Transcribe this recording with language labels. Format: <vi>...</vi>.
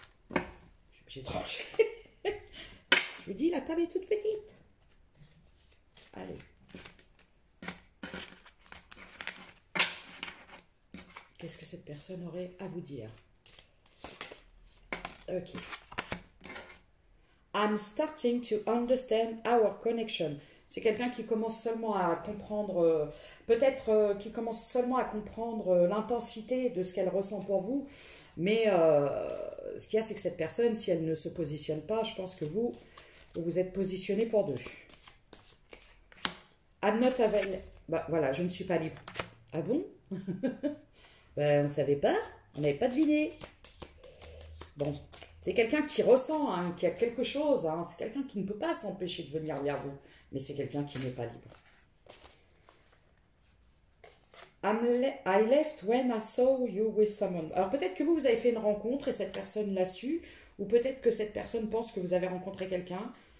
<fr>Je suis obligée de ranger. Je Je vous dis, la table est toute petite. Allez. Qu'est-ce que cette personne aurait à vous dire? Ok.</fr> <en>I'm starting to understand our connection.</en> <fr>C'est quelqu'un qui commence seulement à comprendre, peut-être qui commence seulement à comprendre l'intensité de ce qu'elle ressent pour vous. Mais ce qu'il y a, c'est que cette personne, si elle ne se positionne pas, je pense que vous vous êtes positionné pour deux.</fr> <en>I'm not available.</en> <fr>Bah, voilà, je ne suis pas libre. Ah bon? Ben, on ne savait pas, on n'avait pas deviné. Bon, c'est quelqu'un qui ressent, hein, qui a quelque chose. Hein, c'est quelqu'un qui ne peut pas s'empêcher de venir vers vous. Mais c'est quelqu'un qui n'est pas libre.</fr> <en>I left when I saw you with someone.</en> <fr>Alors peut-être que vous avez fait une rencontre et cette personne l'a su. Ou peut-être que cette personne pense que vous avez rencontré quelqu'un.</fr>